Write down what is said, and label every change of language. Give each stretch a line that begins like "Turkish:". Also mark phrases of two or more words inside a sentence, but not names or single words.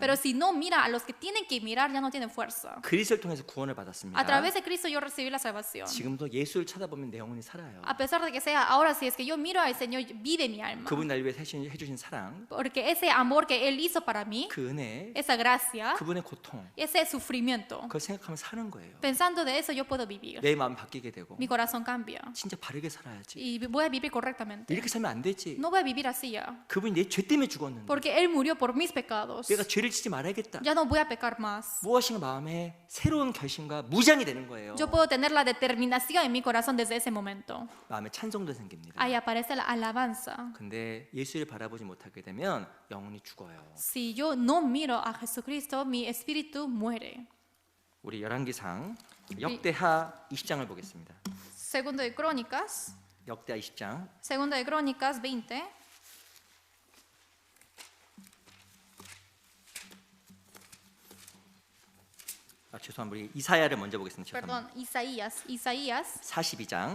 Spanish: Pero si no mira a los que tienen que mirar, ya no tienen fuerza.
Korean: 그리스도를 통해서 구원을 받았습니다.
Spanish: A través de Cristo yo recibí la salvación.
Korean: 지금도 예수를 쳐다보면 내 영혼이 살아요.
Spanish: A pesar de que sea ahora, si es que yo miro al Señor, vive mi alma.
Korean: 그분 날 위해서 해주신 사랑,
Spanish: Porque ese amor que Él hizo para mí,
Korean: 그 은혜,
Spanish: esa gracia,
Korean: 그분의 고통,
Spanish: ese sufrimiento,
Korean: 그걸 생각하면 사는 거예요.
Spanish: pensando de eso yo puedo vivir.
Korean: 내 마음 바뀌게 되고
Spanish: Mi corazón cambia.
Korean: 진짜 바르게 살아야지.
Spanish: Y voy a vivir correctamente.
Korean: 이렇게 살면 안 되지.
Spanish: No voy a vivir así ya.
Korean: 그분이 내 죄 때문에 죽었는데
Spanish: Porque Él murió por mis pecados.
Korean: 내가 죄를 짓지 말아야겠다.
Spanish: Ya no voy a pecar más.
Korean: 무엇인가 마음에 새로운 결심과 무장이 되는 거예요.
Spanish: Yo puedo tener la determinación en mi corazón desde ese momento.
Korean: 마음에 찬송도 생깁니다.
Spanish: Ahí aparece la alabanza.
Korean: 근데 예수를 바라보지 못하게 되면 영혼이 죽어요.
Spanish: Si yo no miro a Jesucristo, mi espíritu muere.
Korean: 우리 열왕기상 역대하 20장을 보겠습니다.
Spanish: Segundo de Crónicas,
Korean: 역대하 20장
Spanish: Segundo de Crónicas 20.
Korean: 죄송합니다. 우리 이사야를 먼저 보겠습니다.
Spanish: Perdón, Isaías
Korean: 42장